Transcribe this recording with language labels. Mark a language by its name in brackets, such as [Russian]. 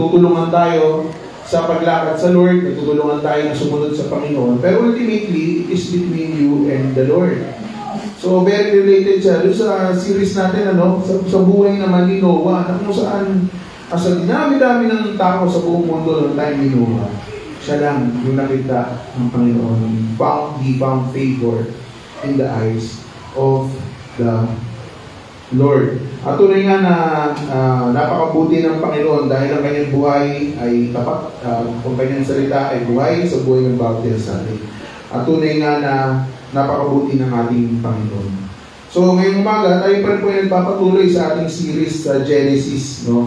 [Filipino] Natutulungan tayo sa paglakad sa Lord, natutulungan tayo na sumunod sa Panginoon. [English] Pero ultimately, it is between you and the Lord. [Filipino] So, [English] very related [Filipino] siya. Doon sa series natin, sa buhay naman ni Noah, na kung saan, sa dinami-dami ng tao sa buong mundo ng time ni Noah, siya lang yung nakita ng Panginoon. [English] He found favor in the eyes of the Lord. [Filipino] At tunay nga na napakabuti ng Panginoon dahil ang kanyang buhay ay tapat, kung kanyang salita ay buhay sa buhay ng bawat isa sa atin. At tunay nga na napakabuti ng ating Panginoon. So ngayong umaga, tayo pa rin po ay nagpapatuloy sa ating series sa Genesis. No?